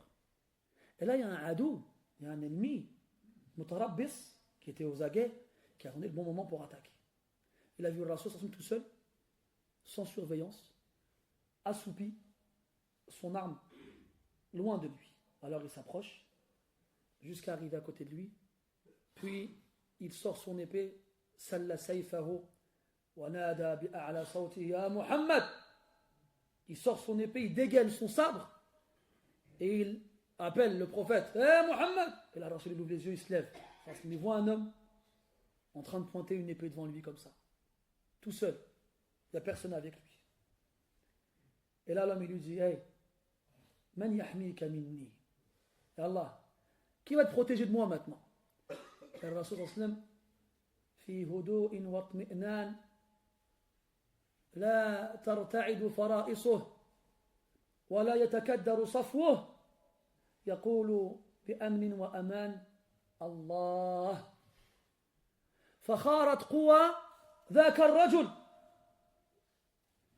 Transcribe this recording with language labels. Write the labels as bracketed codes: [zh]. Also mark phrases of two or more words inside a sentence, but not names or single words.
[fr] Et là, il y a un adou, il y a un ennemi, Mutarabbis, qui était aux aguets, qui a donné le bon moment pour attaquer. Il a vu le Rasul tout seul, sans surveillance, assoupi, son arme loin de lui. Alors il s'approche, jusqu'à arriver à côté de lui, puis il sort son épée, [ar] سل سيفه، ونادى بأعلى صوته يا محمد. [fr] Il sort son épée, il dégaine son sabre, et il appelle le prophète, Muhammad. Et là, Rasul ouvre les yeux, il se lève, parce qu'il voit un homme en train de pointer une épée devant lui comme ça, tout seul, il n'y a personne avec lui. Et là, l'homme il lui dit, hey, [ar] من يحميك مني, [fr] et Allah, qui va te protéger de moi maintenant? Et le Rasul sallam, [ar] في هدوء واطمئنان, لا ترتعد فرائصه ولا يتكدر صفوه يقول بأمن وأمان الله فخارت قوى ذاك الرجل حتى